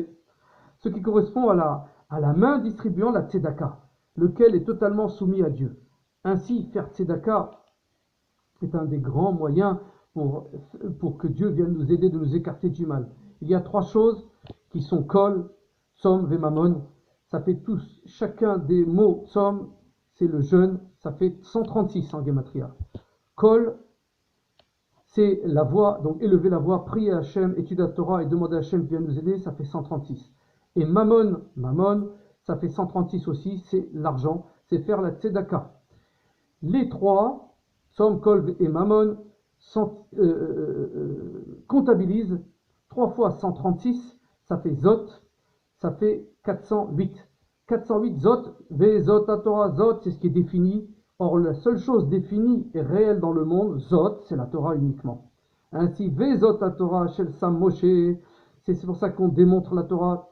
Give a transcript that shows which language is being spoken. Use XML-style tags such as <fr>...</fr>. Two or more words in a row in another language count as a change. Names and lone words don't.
<fr>Ce qui correspond à la main distribuant la tzedaka, lequel est totalement soumis à Dieu. Ainsi, faire tzedaka est un des grands moyens pour que Dieu vienne nous aider de nous écarter du mal. Il y a 3 choses qui sont</fr> <he>קול, צום, וממון.</he> <fr>Ça fait tous, chacun des mots tzom, c'est le jeûne, ça fait 136 en Gematria. Kol, c'est la voix, donc élever la voix, prier à Hachem, étudier la Torah et demander à Hachem qui vient nous aider, ça fait 136. Et mamon, ça fait 136 aussi, c'est l'argent, c'est faire la tzedaka. Les 3, tzom, kol et mamon, comptabilisent 3 fois 136, ça fait zot, ça fait 408. 408 zot,</fr> <he>וזאת התורה,</he> <fr>zot, c'est ce qui est défini. Or, la seule chose définie et réelle dans le monde, zot, c'est la Torah uniquement. Ainsi,</fr> <he>וזאת התורה אשר שם משה,</he> <fr>c'est pour ça qu'on démontre la Torah.</fr>